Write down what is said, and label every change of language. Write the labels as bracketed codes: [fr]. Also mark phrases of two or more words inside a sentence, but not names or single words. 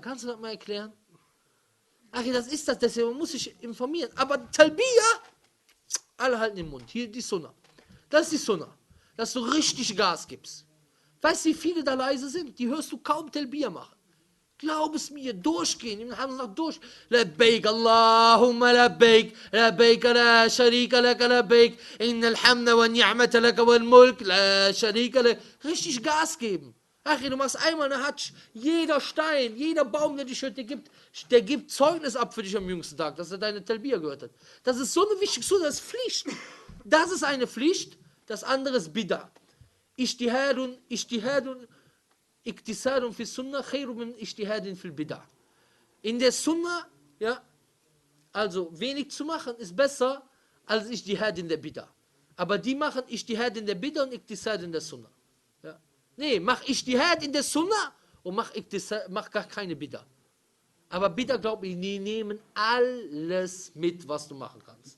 [de] Kannst du das mal erklären? Ach, das ist das, deswegen muss ich informieren. Aber Talbiya, alle halten den Mund. Hier die Sunna. Das ist die Sunna. Dass du richtig Gas gibst. Weißt du, wie viele da leise sind? Die hörst du kaum Talbiya machen. Glaub es mir, durchgehen. Die haben gesagt, durch. [ar] لبيك اللهم لبيك، لبيك لا شريك لك لبيك، إن الحمد والنعمة لك والملك لا شريك لك. [de] Richtig Gas geben. Ach, du machst einmal eine Hatsch. Jeder Stein, jeder Baum, der dich hört, der gibt Zeugnis ab für dich am jüngsten Tag, dass er deine Talbiya gehört hat. Das ist so eine wichtige Sache, das ist Pflicht. Das ist eine Pflicht, das andere ist Bid'a. [ar] اجتهاد، اقتصاد في سنة، خير من اجتهاد في البدعة. [de] In der Sunnah, ja, also wenig zu machen, ist besser als Ijtihad in der Bid'a. Aber die machen Ijtihad in der Bid'a und Iktisad in der Sunnah. Ja. Nee, mach Ijtihad in der Sunnah und mach gar keine Bid'a. Aber Bid'a, glaub ich, die nehmen alles mit, was du machen kannst.